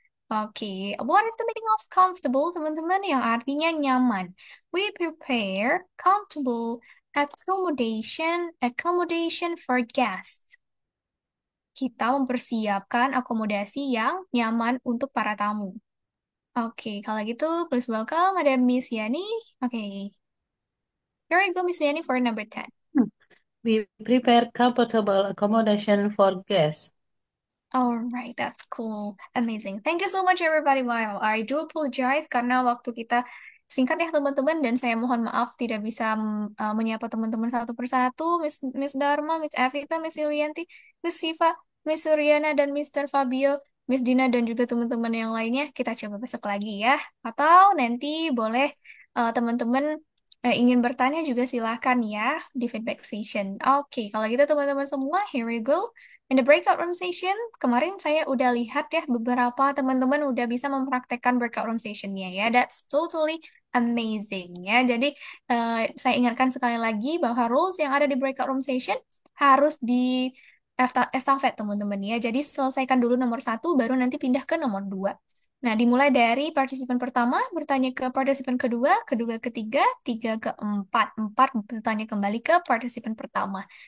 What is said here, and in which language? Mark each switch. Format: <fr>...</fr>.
<en>Oke, what is the meaning of comfortable, teman-teman?</en> <id>Yang artinya nyaman.</id> <en>We prepare comfortable accommodation for guests.</en> <id>Kita mempersiapkan akomodasi yang nyaman untuk para tamu. Oke, kalau gitu,</id> <en>please welcome</en> <id>ada Miss Yani.</id> <en>Oke, here we go, Miss Yani, for number 10. We prepare comfortable accommodation for guests. Alright, that's cool. Amazing. Thank you so much everybody.</en> <id>Wow,</id> <en>I do apologize</en> <id>karena waktu kita singkat ya teman-teman dan saya mohon maaf tidak bisa menyapa teman-teman satu persatu. Miss Dharma, Miss Evita, Miss Yulianti, Miss Siva, Miss Suryana dan Mr. Fabio, Miss Dina dan juga teman-teman yang lainnya. Kita coba besok lagi ya. Atau nanti boleh teman-teman ingin bertanya juga silahkan ya di feedback session. Oke, kalau gitu teman-teman semua,</id> <en>here we go. In the breakout room session,</en> <id>kemarin saya udah lihat ya beberapa teman-teman udah bisa mempraktekkan breakout room sessionnya ya.</id> <en>That's totally amazing ya.</en> <id>Jadi saya ingatkan sekali lagi bahwa rules yang ada di breakout room session harus di estafet teman-teman ya. Jadi selesaikan dulu nomor 1, baru nanti pindah ke nomor 2. Nah, dimulai dari partisipan pertama, bertanya ke partisipan kedua, kedua ketiga, tiga keempat, empat bertanya kembali ke partisipan pertama.</id>